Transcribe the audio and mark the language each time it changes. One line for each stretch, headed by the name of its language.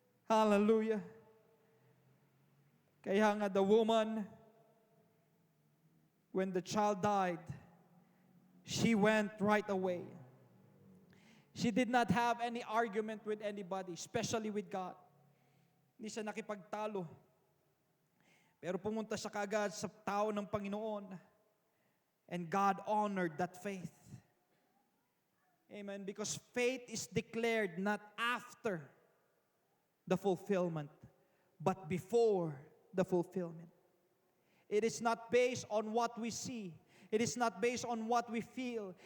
English: Hallelujah.
Filipino: Kaya nga
English: the woman, when the child died, she went right away. She did not have any argument with anybody, especially with God.
Filipino: Hindi siya nakipagtalo. Pero pumunta siya kagad sa tao ng Panginoon.
English: And God honored that faith. Amen. Because faith is declared not after the fulfillment, but before the fulfillment. It is not based on what we see. It is not based on what we feel.